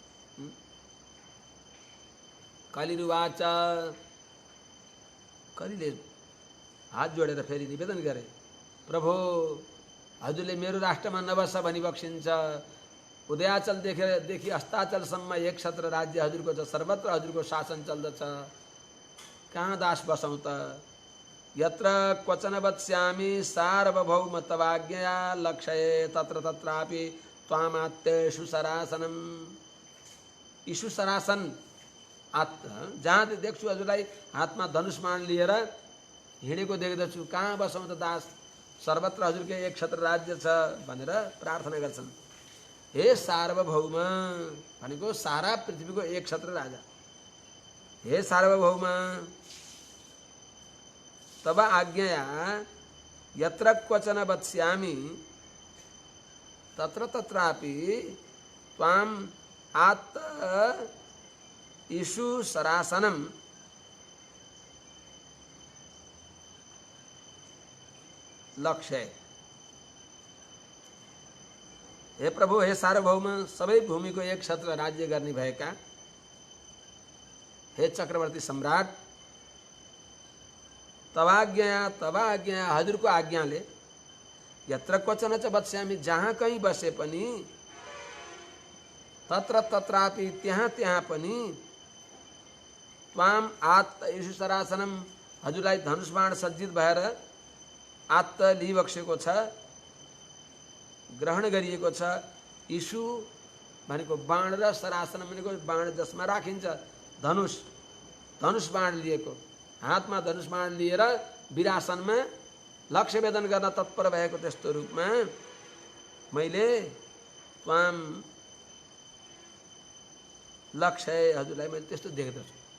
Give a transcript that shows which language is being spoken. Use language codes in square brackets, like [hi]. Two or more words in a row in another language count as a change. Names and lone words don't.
[ne] कलिरुवाच, कलिले हात जोडेर फेरि निवेदन गरे, प्रभु हजुरले मेरो राष्ट्रमा नबस भनिबक्सिन्छ, उदयाचलदेखि अस्ताचलसम्म एक छत्र राज्य हजुरको छ, सर्वत्र हजुरको शासन चल्दछ, कहाँ दास बसौँ त। [sa] यत्र क्वचन वत्स्यामि सार्वभौम तवाज्ञया लक्ष्ये तत्र तत्रापि त्वामात्येषु सरासनम। [ne] ईशु सरासन जहाँ देख्छु हजुरलाई हातमा धनुष्मान लिएर हिँडेको देख्दछु, कहाँ बसौँ त दास, सर्वत्र हजुरकै एक छत्र राज्य छ भनेर प्रार्थना गर्छन्। [sa] हे सार्वभौम [ne] भनेको सारा पृथ्वीको एक छत्र राजा, [sa] हे सार्वभौम तब आज्ञया यत्र क्वचन वत्स्यामि तत्र तत्रापि त्वाम आत्त ईशु सरासनम। [ne] लक्ष्य हे प्रभु, हे सार्वभौम, सबै भूमिको एक क्षेत्र राज्य गर्ने भएका हे चक्रवर्ती सम्राट, तवाज्ञा हजुरको आज्ञाले [sa] यत्र क्वचन च बत्स्यामि, [ne] जहाँ कहीँ बसे पनि, [sa] तत्र तत्रापि [ne] त्यहाँ त्यहाँ पनि, [sa] त्वाम आत्त यीशु सरासनम, [ne] हजुरलाई धनुषबाण सज्जित भएर आत्त लिइबक्सेको छ, ग्रहण गरिएको छ। यीशु भनेको बाण र सरासन भनेको बाण जसमा राखिन्छ धनुष, धनुष बाण लिएको, हातमा धनुष बाण लिएर विरासनमा लक्ष्य वेदन गर्न तत्पर भएको त्यस्तो रूपमा मैले त्वाम लक्ष्य हजुरलाई मैले त्यस्तो देख्दछु।